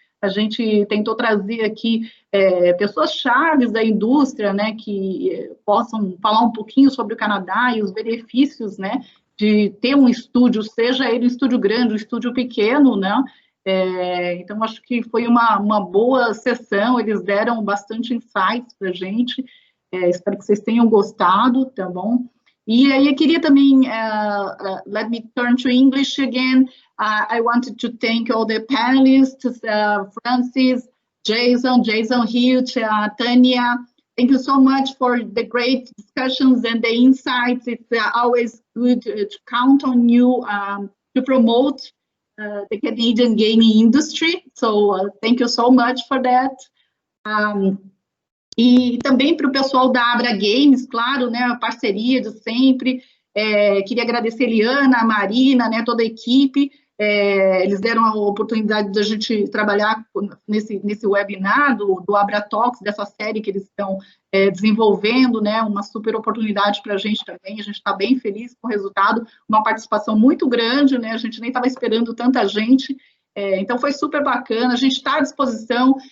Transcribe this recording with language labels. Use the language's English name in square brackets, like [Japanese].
[Portuguese] A gente tentou trazer aqui pessoas chaves da indústria, né, que possam falar um pouquinho sobre o Canadá e os benefícios, né, de ter um estúdio, seja ele um estúdio grande, um estúdio pequeno, né? Então, acho que foi uma boa sessão, eles deram bastante insights para a gente, espero que vocês tenham gostado, tá bom? E aí, eu queria também, [English] let me turn to English again, I wanted to thank all the panelists, Francis, Jason Hughes, Tanya, thank you so much for the great discussions and the insights. It's always good to count on you to promote the Canadian gaming industry, so thank you so much for that. [Portuguese] E também para o pessoal da Abra Games, claro, né, a parceria de sempre. Queria agradecer a Eliana, a Marina, né, toda a equipe. Eles deram a oportunidade de a gente trabalhar nesse webinar do AbraTalks, dessa série que eles estão desenvolvendo, né, uma super oportunidade para a gente também, a gente está bem feliz com o resultado, uma participação muito grande, né, a gente nem estava esperando tanta gente, então foi super bacana, a gente está à disposição,